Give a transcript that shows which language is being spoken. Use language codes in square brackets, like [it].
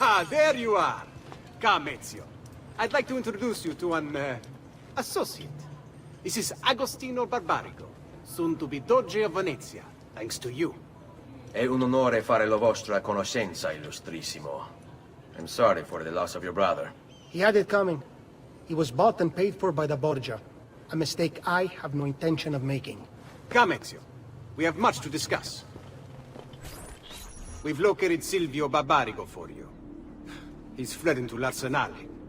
[en] There you are. Come, Ezio. I'd like to introduce you to an, associate. This is Agostino Barbarigo, soon to be Doge of Venezia, thanks to you. [it] È un onore fare la vostra conoscenza, illustrissimo. [en] I'm sorry for the loss of your brother. He had it coming. He was bought and paid for by the Borgia. A mistake I have no intention of making. Come, Ezio. We have much to discuss. We've located Silvio Barbarigo for you. He's fled into l'Arsenale.